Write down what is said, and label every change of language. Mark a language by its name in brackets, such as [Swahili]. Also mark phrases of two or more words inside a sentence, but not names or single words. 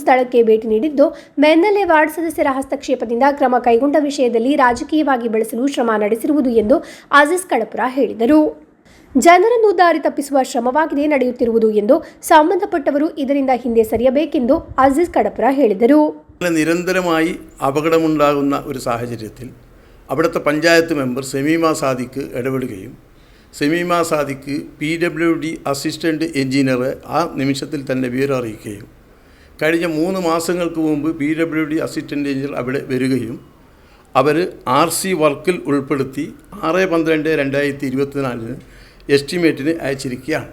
[Kannada] ಸ್ಥಳಕ್ಕೆ ಭೇಟಿ ನೀಡಿದ್ದು, ಬೆನ್ನಲ್ಲೇ ವಾರ್ಡ್ ಸದಸ್ಯರ ಹಸ್ತಕ್ಷೇಪದಿಂದ ಕ್ರಮ ಕೈಗೊಂಡ ವಿಷಯದಲ್ಲಿ ರಾಜಕೀಯವಾಗಿ ಬೆಳೆಸಲು ಶ್ರಮ ನಡೆಸಿರುವುದು ಎಂದು ಅಜೀಜ್ ಕಡಪುರ ಹೇಳಿದರು. ಜನರನ್ನು ದಾರಿ ತಪ್ಪಿಸುವ ಶ್ರಮವಾಗಿದೆ ನಡೆಯುತ್ತಿರುವುದು ಎಂದು, ಸಂಬಂಧಪಟ್ಟವರು ಇದರಿಂದ ಹಿಂದೆ ಸರಿಯಬೇಕೆಂದು ಅಜೀಜ್ കടപ്പുര ಹೇಳಿದರು. [Malayalam] നിരന്തരമായി അപകടമുണ്ടാകുന്ന ഒരു സാഹചര്യത്തിൽ അവിടുത്തെ പഞ്ചായത്ത് മെമ്പർ സെമീമ സാദിഖ് ഇടപെടുകയും സെമീമ സാദിഖ് PWD അസിസ്റ്റൻ്റ് എഞ്ചിനീയറെ ആ നിമിഷത്തിൽ തന്നെ വിവരം അറിയിക്കുകയും കഴിഞ്ഞ 3 മാസങ്ങൾക്ക് മുമ്പ് PWD അസിസ്റ്റൻ്റ് എഞ്ചിനീയർ അവിടെ വരികയും അവർ RC വർക്കിൽ ഉൾപ്പെടുത്തി 6/12/2024 എസ്റ്റിമേറ്റിന് അയച്ചിരിക്കുകയാണ്.